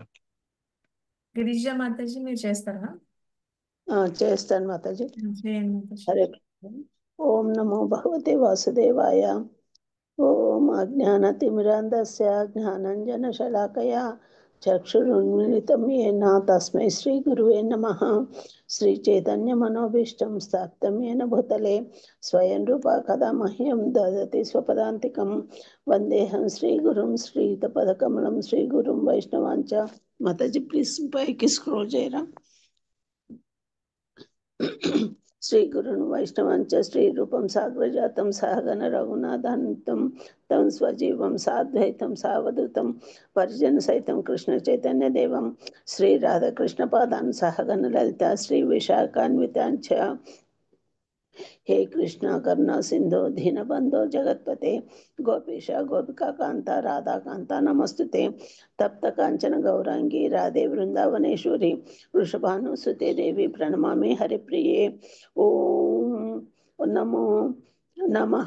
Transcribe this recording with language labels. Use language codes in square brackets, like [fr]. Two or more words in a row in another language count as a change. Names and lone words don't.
[te] గిరిజ మాతాజీ మీరు చేస్తారా? చేస్తాను మాతాజీ. చేయండి మాతాజీ. [sa] हरे कृष्ण. ओं नमो भगवते वासुदेवाय. ओं अज्ञानतिमिरान्धस्य ज्ञानाञ्जनशलाकया चक्षुरुन्मीलितं येन तस्मै श्री गुरवे नमः. श्री चैतन्य मनोभीष्टं स्थापितं येन भूतले स्वयं रूपः कदा मह्यं ददाति स्वपदान्तिकम्. वन्देऽहं श्री गुरुं श्रीयुतपदकमलं श्री गुरुं वैष्णवांश्च. [te] మాతాజీ ప్లీజ్ పైకి స్క్రోల్ చేయరా. [sa] श्री गुरून् वैष्णवांश्च श्री रूपं साग्रजातं सहगण रघुनाथान्वितं तं स्वजीवं साद्वैतं सावधूतं परिजन सहितं कृष्ण चैतन्य देवं श्री राधाकृष्ण पादान् सहगण ललिता श्री विशाखान्वितांश्च. हे कृष्णा करुणा सिंधु दीनबंधो जगतपते गोपीश गोपिका कांता राधा कांता नमस्तुते. तप्त कांचन गौरांगी राधे वृंदावनेश्वरी वृषभानुसुते देवी प्रणमामि हरिप्रिये. ओम नमो नमः.